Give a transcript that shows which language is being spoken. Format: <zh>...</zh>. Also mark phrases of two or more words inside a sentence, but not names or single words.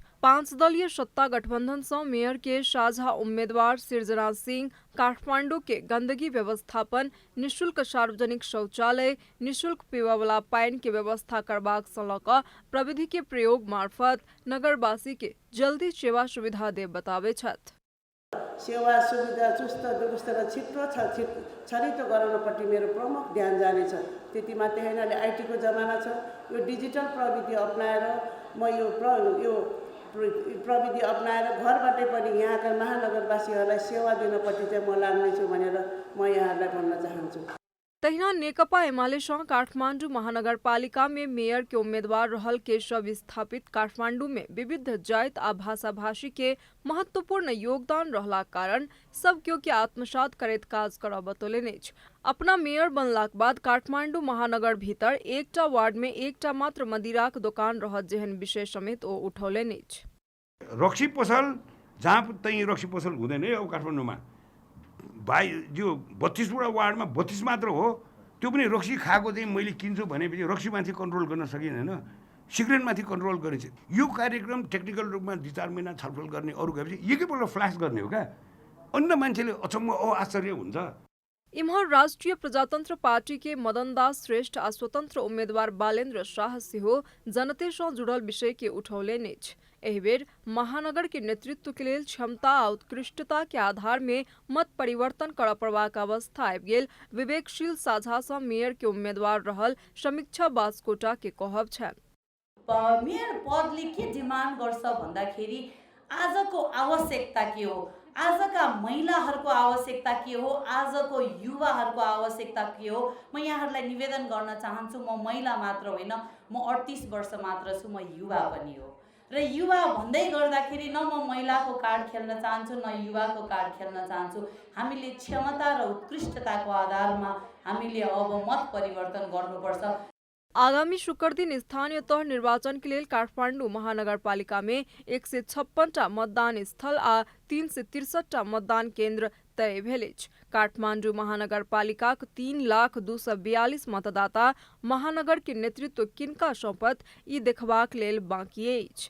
<mai>5 दलीय सत्ता गठबंधन से मेयर के साझा उम्मीदवार सृजना सिंह काठमांडू के गंदगी व्यवस्थापन, निःशुल्क सार्वजनिक शौचालय, निःशुल्क पीबा वाला पानी के व्यवस्था करबाक सँ लऽ कऽ प्रविधि के प्रयोग मार्फत नगरवासी के जल्दी सेवा सुविधा देब बताबै छथि।</mai> <ne>सेवा सुविधा चुस्त व्यवस्था र छिटो छरितो गराउनपट्टि मेरो प्रमुख ध्यान जानेछ। त्यति मात्रै होइन, अहिले आइटीको जमाना छ। यो डिजिटल प्रविधि अपनाएर म यो प्रविधि अपनाएर घरबाटै पनि यहाँका महानगरवासीहरूलाई सेवा दिनपट्टि चाहिँ म लाग्नेछु भनेर म यहाँहरूलाई भन्न चाहन्छु।</ne> <mai>तहिना नेकपा एमाले सँ काठमांडू महानगरपालिका में मेयर के उम्मीदवार रहल केशव विस्थापित काठमांडू में विविध जाति आ भाषा भाषी के महत्वपूर्ण योगदान रहला कारण सब केओ के आत्मसात करैत काज करब बतौलनि अछि। अपना मेयर बनलाक बाद काठमांडू महानगर भीतर एकटा वार्ड में एकटा मात्र मदिराक दोकान रहत जेहन विषय समेत ओ उठौलनि अछि।</mai> <ne>रक्सी पसल जहाँ तै रक्सी पसल हुँदैन है अब काठमाडौँमा। जो 32वटा वार्डमा 32 मात्र हो, त्यो पनि रक्सी खाएको चाहिँ मैले किन्छु भनेपछि रक्सीमाथि कन्ट्रोल गर्न सकिँदैन, सिगरेटमाथि कन्ट्रोल गरिन्छ। यो कार्यक्रम टेक्निकल रूपमा 2-4 महिना छलफल गर्ने, अरू गएपछि एकैपल्ट फ्ल्यास गर्ने हो क्या। अन्य मान्छेले अचम्म आश्चर्य हुन्छ।</ne> <mai>इम्हर राष्ट्रीय प्रजातंत्र पार्टी के मदन दास श्रेष्ठ आ स्वतंत्र उम्मीदवार बालेन्द्र शाह सेहो जनते सँ जुड़ल विषय के उठौलनि अछि। एहि बेर महानगर के नेतृत्व के लेल क्षमता आ उत्कृष्टता के आधार में मत परिवर्तन करऽ पड़बाक अवस्था आबि गेल विवेकशील साझा सँ मेयर के उम्मीदवार रहल समीक्षा बास्कोटा के कहब छनि।</mai> <ne>मेयर पदले के डिमान्ड गर्छ भन्दाखेरि आजको आवश्यकता के हो, आजका महिलाहरूको आवश्यकता के हो, आजको युवाहरूको आवश्यकता के हो। म यहाँहरूलाई निवेदन गर्न चाहन्छु, म महिला मात्र होइन, म 38 वर्ष मात्र छु, म युवा पनि हो। र युवा भन्दै गर्दाखेरि न म महिलाको कार्ड खेल्न चाहन्छु न युवाको कार्ड खेल्न चाहन्छु। हामीले क्षमता र उत्कृष्टताको आधारमा हामीले अब मत परिवर्तन गर्नुपर्छ।</ne> <mai>आगामी शुक्र दिन स्थानीय तह निर्वाचन के लिए काठमाडौँ महानगरपालिका में 156 मतदान स्थल आ 363 मतदान केंद्र तय भेल अछि। काठमाडौँ महानगरपालिका 3,02,42 मतदाता महानगर के नेतृत्व किनका सौंपत ई देखबाक लेल बाकी अछि।</mai>